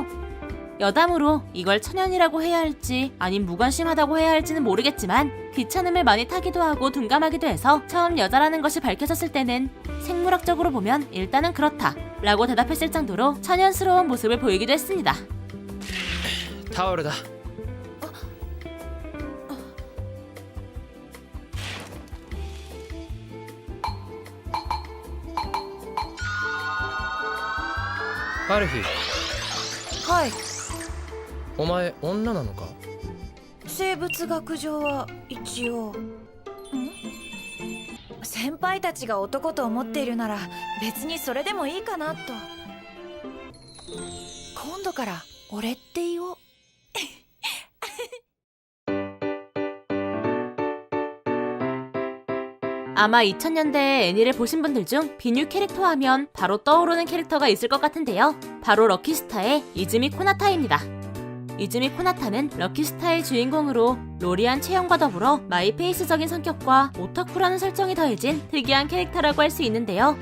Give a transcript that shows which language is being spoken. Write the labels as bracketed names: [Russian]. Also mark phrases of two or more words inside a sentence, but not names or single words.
[Korean] 여담으로 이걸 천연이라고 해야 할지 아님 무관심하다고 해야 할지는 모르겠지만 귀찮음을 많이 타기도 하고 둔감하기도 해서 처음 여자라는 것이 밝혀졌을 때는 생물학적으로 보면 일단은 그렇다 라고 대답했을 정도로 천연스러운 모습을 보이기도 했습니다. [Japanese] タオルだ。アルフィー、はい。お前女なのか？生物学上は一応。先輩たちが男と思っているなら別にそれでもいいかなと。今度から俺って言おう。 [Korean] 아마 2000년대에 애니를 보신 분들 중 비뉴 캐릭터 하면 바로 떠오르는 캐릭터가 있을 것 같은데요. 바로 럭키스타의 이즈미 코나타입니다. 이즈미 코나타는 럭키스타의 주인공으로 로리한 체형과 더불어 마이페이스적인 성격과 오타쿠라는 설정이 더해진 특이한 캐릭터라고 할 수 있는데요.